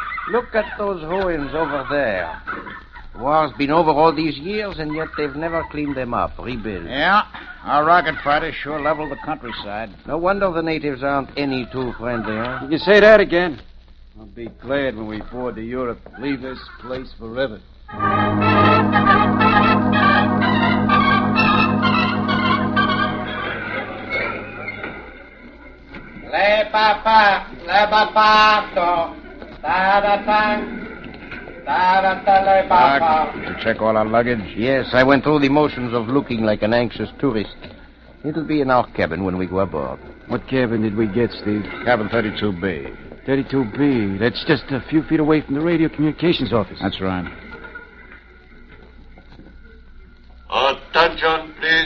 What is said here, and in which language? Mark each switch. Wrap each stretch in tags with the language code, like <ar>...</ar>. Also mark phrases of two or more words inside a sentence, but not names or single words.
<en>Look at those ruins over there. The war's been over all these years, and yet they've never cleaned them up, rebuilt. Yeah, our rocket fighters sure leveled the countryside. No wonder the natives aren't any too friendly, huh? You can say that again. I'll be glad when we board to Europe. Leave this place forever. Le papa, le papato, ta-da-tang, ta-da-ta le papa. Did you check all our luggage? Yes, I went through the motions of looking like an anxious tourist. It'll be in our cabin when we go aboard. What cabin did we get, Steve? Cabin 32B. 32B. That's just a few feet away from the radio communications office. That's right. Attention, please.</en>